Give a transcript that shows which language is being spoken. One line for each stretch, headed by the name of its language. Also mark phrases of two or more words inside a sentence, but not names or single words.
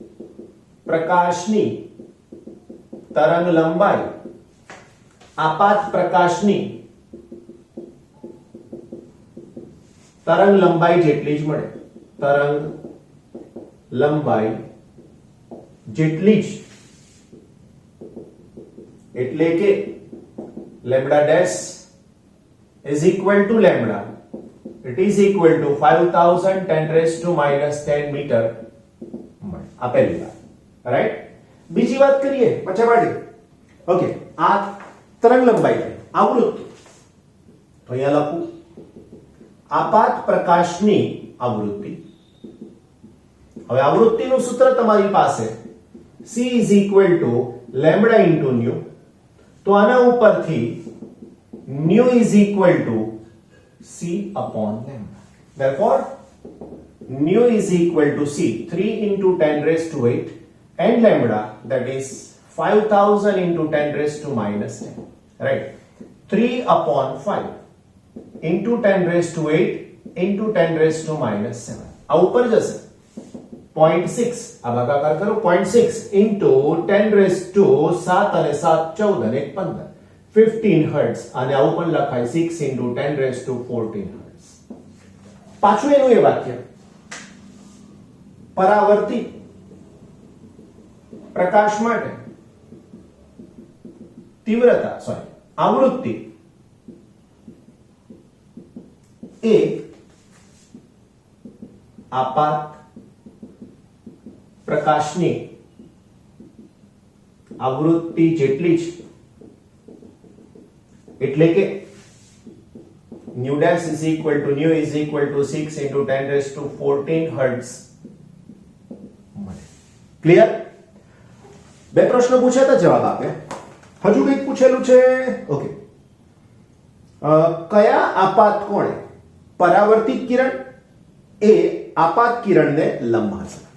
Gujarati: પરાવર્તિત પ્રકાશની તરંગ લંબાઈ આપાત પ્રકાશની તરંગ લંબાઈ જેટલી જ મળે, તરંગ લંબાઈ જેટલી જ, એટલે કે
English: lambda dash is equal to lambda, it is equal to 5000 10 raised to minus 10 meter મળે.
Gujarati: આ પહેલી વાત, રાઈટ. બીજી વાત કરીએ પછી માટે. ઓકે, આ તરંગ લંબાઈ થઈ, આવૃત્તિ. તો અહીંયા લખું આપાત પ્રકાશની આવૃત્તિ. હવે આવૃત્તિનું સૂત્ર તમારી પાસે
English: c is equal to lambda into nu.
Gujarati: તો આના ઉપરથી
English: nu is equal to c upon lambda. Therefore, nu is equal to c, 3 into 10 raised to 8, and lambda, that is 5000 into 10 raised to minus 10. Right? 3 upon 5 into 10 raised to 8 into 10 raised to minus 7.
Gujarati: આ ઉપર જશે 0.6, આ ભાગાકાર કરો 0.6
English: into 10 raised to 7
Gujarati: અને 7 14 અને 1 15, 15 hertz. અને આવું પણ લખાય
English: 6 into 10 raised to 14 hertz.
Gujarati: પાછું એનું એ વાક્ય, પરાવર્તિત પ્રકાશ માટે તીવ્રતા આવૃત્તિ એ આપાત પ્રકાશની આવૃત્તિ જેટલી જ, એટલે કે
English: nu dash is equal to nu is equal to 6 into 10 raised to 14 hertz.
Gujarati: ક્લિયર? બે પ્રશ્નો પૂછ્યા હતા, જવાબ આપ્યા. હજુ કંઈક પૂછેલું છે. ઓકે, કયા આપાત કોણે પરાવર્તિત કિરણ એ આપાત કિરણને લંબ હશે?